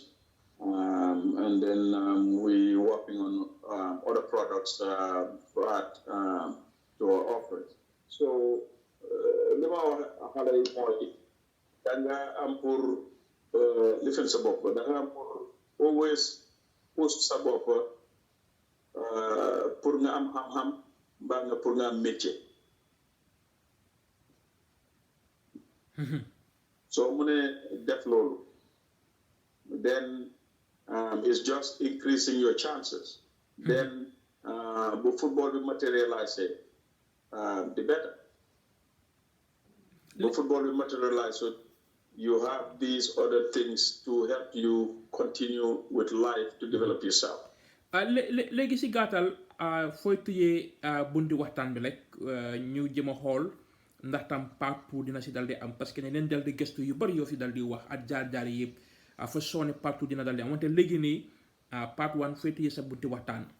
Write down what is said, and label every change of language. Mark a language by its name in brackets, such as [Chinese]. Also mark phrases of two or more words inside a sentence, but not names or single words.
[English] And then we working on other products to add to our offerings. [Wolof] So, [English] always push [Wolof] sa bopp pour nga am xam-xam mbaa nga pour nga am métier. So mu ne def loolu, [English] then it's just increasing your chances. Then the football will materialize it, the better. The football will materialize, so you have these other things to help you continue with life to develop yourself. [Wolof] léegi si gàttal fooy tëjee bunti waxtaan bi rek ñu jëm a xool ndax tam part 2 dina si dal di am, parce que ne leen dal di gëstu yu bari yoo fi dal di wax ak jaar-jaar yi yëpp fa soone part 2 dina dal di am, wante léegi nii part 1 fooy tëjee sa bunti waxtaan.